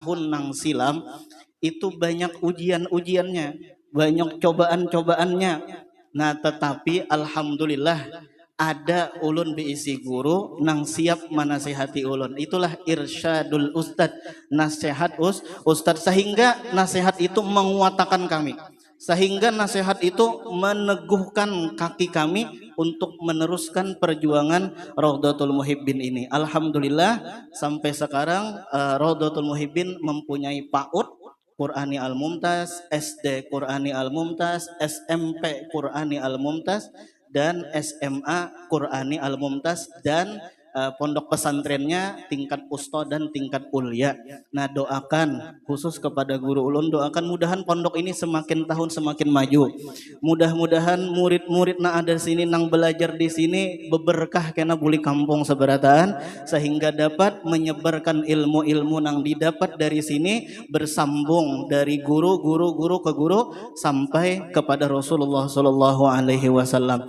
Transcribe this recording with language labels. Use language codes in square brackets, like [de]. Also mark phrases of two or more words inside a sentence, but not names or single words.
[id] tahun nang silam itu banyak ujian-ujiannya, banyak cobaan-cobaannya. [bjn] Nah, tetapi alhamdulillah ada ulun diisi guru nang siap menasehati ulun. [id] Itulah [ar] إرشاد الأستاذ, [id] nasihat ustad, sehingga nasihat itu menguatkan kami. Sehingga nasihat itu meneguhkan kaki kami untuk meneruskan perjuangan Raudhatul Muhibbin ini. Alhamdulillah sampai sekarang Raudhatul Muhibbin mempunyai PAUD Qur'ani Al-Mumtaz, SD Qur'ani Al-Mumtaz, SMP Qur'ani Al-Mumtaz, dan SMA Qur'ani Al-Mumtaz, dan pondok pesantrennya tingkat usto dan tingkat ulya. Nah, doakan khusus kepada guru ulun, doakan mudahan pondok ini semakin tahun semakin maju. Mudah-mudahan murid-murid na ada sini nang belajar di sini [bjn] beberkah kena buli kampung seberataan, [id] sehingga dapat menyebarkan ilmu-ilmu nang didapat dari sini bersambung dari guru ke guru sampai kepada Rasulullah [ar] صلى الله عليه وسلم.